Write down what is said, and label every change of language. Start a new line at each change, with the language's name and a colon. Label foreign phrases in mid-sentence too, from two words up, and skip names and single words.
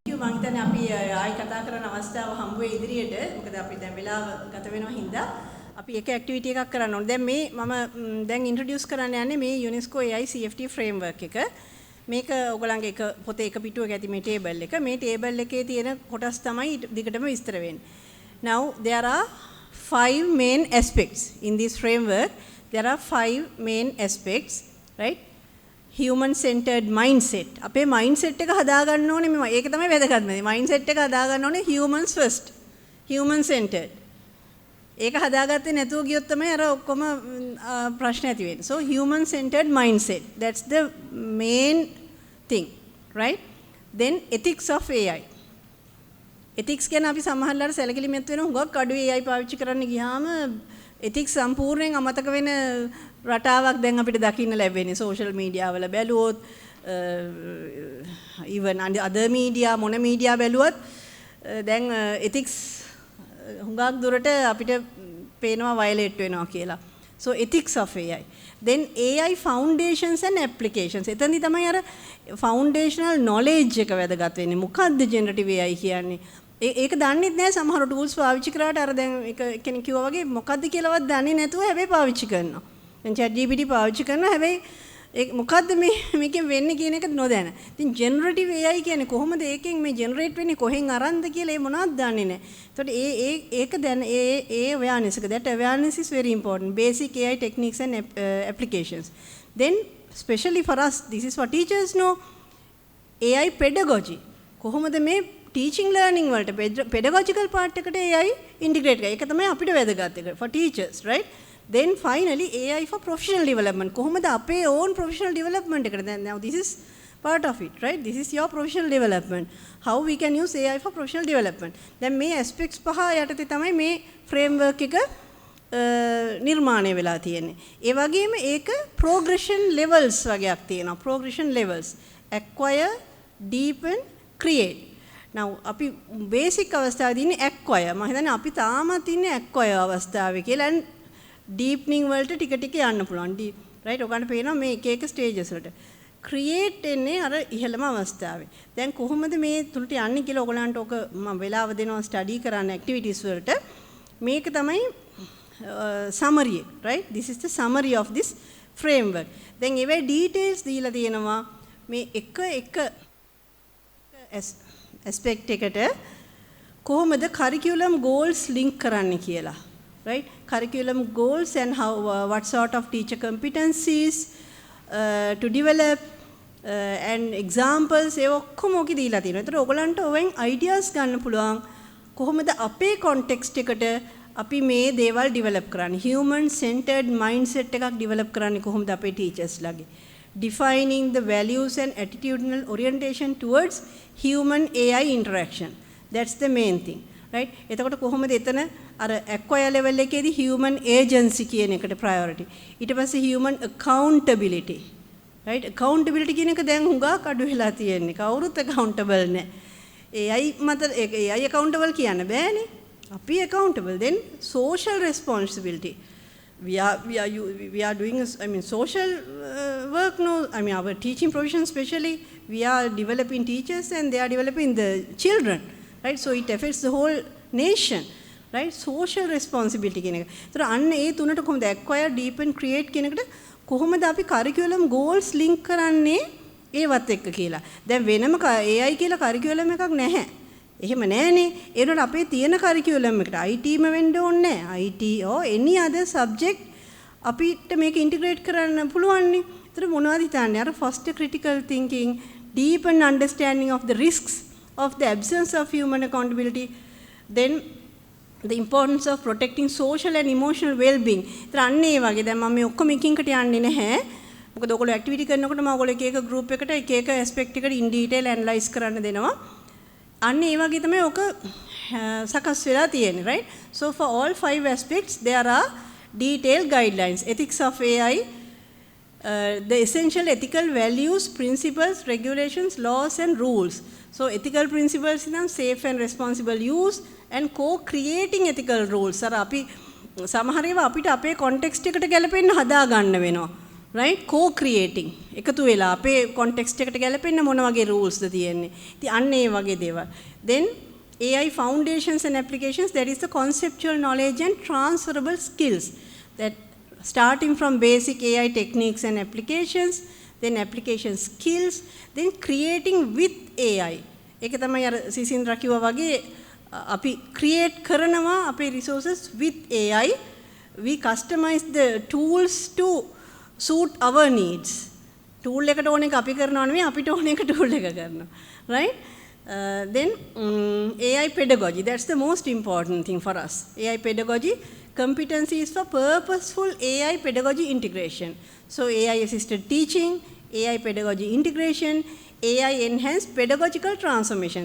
Sinhala: මම හිතන්නේ අපි ආයි කතා කරන අවස්ථාව හම්බ වෙයි ඉදිරියට. මොකද අපි දැන් වෙලාව ගත වෙනවා හින්දා අපි එක ඇක්ටිවිටි එකක් කරන්න ඕනේ. දැන් මේ මම දැන් ඉන්ට්‍රොඩියුස් කරන්න යන්නේ මේ UNESCO AI CFT framework එක. මේක ඔයගලන්ගේ එක පොතේ එක පිටුවක ඇති මේ ටේබල් එක. මේ ටේබල් එකේ තියෙන කොටස් තමයි දිගටම විස්තර වෙන්නේ.
English: Now there are 5 main aspects in this framework. There are 5 main aspects, right? Human centered mindset.
Sinhala: අපේ mindset එක හදා ගන්න ඕනේ මේ. ඒක තමයි වැදගත්ම දේ. mindset එක හදා ගන්න ඕනේ
English: humans first. Human centered.
Sinhala: ඒක හදාගත්තේ නැතුව ගියොත් තමයි අර ඔක්කොම ප්‍රශ්න ඇති වෙන්නේ.
English: So human centered mindset. That's the main thing, right? Then ethics of AI.
Sinhala: ethics ගැන අපි සමහරවල්ලාට සැලකිලිමත් වෙන හුඟක් අඩු AI පාවිච්චි කරන්න ගියාම ethics සම්පූර්ණයෙන් අමතක වෙන රටාවක් දැන් අපිට දකින්න ලැබෙන්නේ.
English: social media
Sinhala: වල බැලුවොත්
English: even other media
Sinhala: මොන media බැලුවත් දැන් ethics හුඟක් දුරට අපිට පේනවා violate වෙනවා කියලා.
English: So ethics of AI. Then AI foundations and applications.
Sinhala: එතනදි තමයි අර
English: foundational knowledge
Sinhala: එක වැදගත් වෙන්නේ. මොකක්ද
English: generative AI
Sinhala: කියන්නේ? ඒක දන්නෙත් නැහැ සමහර tools පාවිච්චි කරාට අර දැන් එක කෙනෙක් කිව්වා වගේ මොකක්ද කියලාවත් දන්නේ නැතුව හැබැයි පාවිච්චි කරනවා. දැන් ChatGPT පාවිච්චි කරනවා හැබැයි ඒ මොකද්ද මේකෙන් වෙන්නේ කියන එක නොදැන. ඉතින්
English: generative AI
Sinhala: කියන්නේ කොහොමද ඒකෙන් මේ generate වෙන්නේ කොහෙන් අරන්ද කියලා ඒ මොනවද දන්නේ නැහැ. එතකොට ඒක දැන් ඒ awareness එක
English: that awareness is very important. Basic AI techniques and applications. Then especially for us this is what teachers know. AI pedagogy.
Sinhala: කොහොමද මේ
English: teaching learning
Sinhala: වලට
English: pedagogical part
Sinhala: එකට
English: AI integrate
Sinhala: කරා. ඒක තමයි අපිට වැදගත් එක
English: for teachers, right? Then finally AI for professional development.
Sinhala: කොහොමද අපේ
English: own professional development
Sinhala: එකට දැන්
English: now this is part of it, right? This is your professional development. How we can use AI for professional development.
Sinhala: දැන් මේ aspects පහ යටතේ තමයි මේ framework එක නිර්මාණය වෙලා තියෙන්නේ. ඒ වගේම ඒක
English: progression levels
Sinhala: වගේක් තියෙනවා.
English: progression levels. Acquire, deepen, create. now
Sinhala: අපි basic අවස්ථාවේදී ඉන්නේ
English: acquire.
Sinhala: මම හිතන්නේ අපි තාමත් ඉන්නේ acquire අවස්ථාවේ කියලා.
English: and deepening
Sinhala: වලට ටික ටික යන්න පුළුවන්. right ඔයගන්ට පේනවා මේ එක එක stages වලට. create එන්නේ අර ඉහළම අවස්ථාවේ. දැන් කොහොමද මේ තුලට යන්නේ කියලා ඔයගලන්ට ඔක මම වෙලාව දෙනවා study කරන්න activities වලට. මේක තමයි
English: summary, right? This is the summary of this framework.
Sinhala: දැන් ඒවේ details දීලා තියෙනවා මේ එක aspect එකට කොහොමද
English: curriculum goals link
Sinhala: කරන්නේ කියලා.
English: Right? Curriculum goals and how what sort of teacher competencies to develop and examples
Sinhala: ඒ ඔක්කොම ඔකේ දීලා තියෙනවා. ඒතර ඔයගලන්ට ඔවෙන් ideas ගන්න පුළුවන් කොහොමද අපේ context එකට අපි මේ දේවල් develop කරන්නේ.
English: human centered mindset
Sinhala: එකක් develop කරන්නේ කොහොමද අපේ teachers ලාගේ.
English: defining the values and attitudinal orientation towards human AI interaction. That's the main thing. right?
Sinhala: එතකොට කොහොමද එතන අර
English: acquire level
Sinhala: එකේදී
English: human agency
Sinhala: කියන එකට priority. ඊට පස්සේ
English: human accountability. right?
Sinhala: accountability කියන එක දැන් හුඟක් අඩු වෙලා තියෙන්නේ. කවුරුත් accountable නැහැ. AI මත
English: AI accountable
Sinhala: කියන්න බෑනේ. අපි accountable.
English: Then social responsibility. We are doing social work now. I mean our teaching profession especially we are developing teachers and they are developing the children. Right? So it affects the whole nation. Right? Social responsibility
Sinhala: කියන එක. ඒතර අන්න ඒ තුනට කොහොමද
English: acquire, deepen, create
Sinhala: කියන එකට කොහොමද අපි
English: curriculum goals link
Sinhala: කරන්නේ ඒවත් එක්ක කියලා. දැන් වෙනම AI කියලා curriculum එකක් නැහැ. එහෙම නැහනේ. ඒ වුණාට අපේ තියෙන curriculum එකට IT ම වෙන්න ඕනේ නැහැ.
English: IT or any other subject
Sinhala: අපිට මේක integrate කරන්න පුළුවන් නේ. ඒතර මොනවද හිතන්නේ?
English: අර first critical thinking, deepen understanding of the risks of the absence of human accountability, then the importance of protecting social and emotional well-being.
Sinhala: ඒතර අන්න ඒ වගේ දැන් මම මේ ඔක්කොම එකින්කට යන්නේ නැහැ. මොකද ඔයගොල්ලෝ activity කරනකොට මම ඔයගොල්ලෝ එක එක group එකට එක එක aspect එකට
English: in detail analyze
Sinhala: කරන්න දෙනවා. අන්න ඒ වගේ තමයි ඔක සකස් වෙලා තියෙන්නේ,
English: right? So for all 5 aspects there are detailed guidelines. Ethics of AI, the essential ethical values, principles, regulations, laws and rules. So ethical principles is safe and responsible use and co-creating ethical rules.
Sinhala: අර අපි සමහර ඒවා අපිට අපේ context එකට ගැලපෙන්න හදා ගන්න වෙනවා.
English: right? Co-creating.
Sinhala: එකතු වෙලා අපේ context එකට ගැලපෙන්න මොන වගේ rules ද තියෙන්නේ. ඉතින් අන්න ඒ වගේ දේවල්.
English: Then AI foundations and applications, that is the conceptual knowledge and transferable skills, that starting from basic AI techniques and applications, then application skills, then creating with AI.
Sinhala: ඒක තමයි අර සිසින්ද්‍ර කිව්වා වගේ අපි create කරනවා අපේ
English: resources with AI. We customize the tools to suit our needs.
Sinhala: Tool එකට ඕන එක අපි කරනවා නෙවෙයි අපිට ඕන එක tool එක කරනවා.
English: Right? Then AI pedagogy, that's the most important thing for us. AI pedagogy, competency is for purposeful AI pedagogy integration. So AI assisted teaching, AI pedagogy integration, AI enhanced pedagogical transformation.